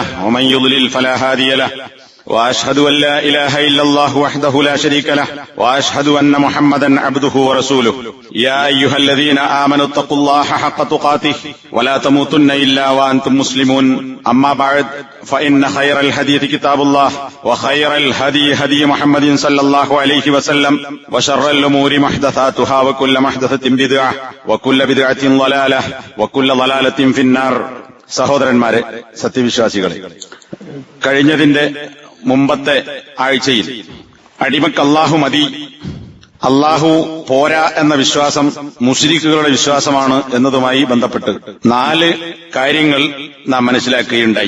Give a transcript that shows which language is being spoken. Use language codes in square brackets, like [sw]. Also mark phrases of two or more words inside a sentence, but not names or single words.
[ar] ومن يضلل فلا هادي له وأشهد أن لا إله إلا الله وحده لا شريك له وأشهد أن محمدا عبده ورسوله يا أيها الذين آمنوا اتقوا الله حق تقاته ولا تموتن إلا وأنتم مسلمون أما بعد فإن خير الحديث كتاب الله وخير الهدي هدي محمد صلى الله عليه وسلم وشر الأمور محدثاتها وكل محدثة بدعة وكل بدعة ضلالة وكل ضلالة في النار. [ml] സഹോദരന്മാരെ, സത്യവിശ്വാസികളെ, കഴിഞ്ഞതിന്റെ മുമ്പത്തെ ആഴ്ചയിൽ അടിമക്ക് അല്ലാഹു മതി, അല്ലാഹു പോരാ എന്ന വിശ്വാസം മുശ്രിക്കുകളുടെ വിശ്വാസമാണ് എന്നതുമായി ബന്ധപ്പെട്ട് 4 കാര്യങ്ങൾ നാം മനസ്സിലാക്കുകയുണ്ടായി.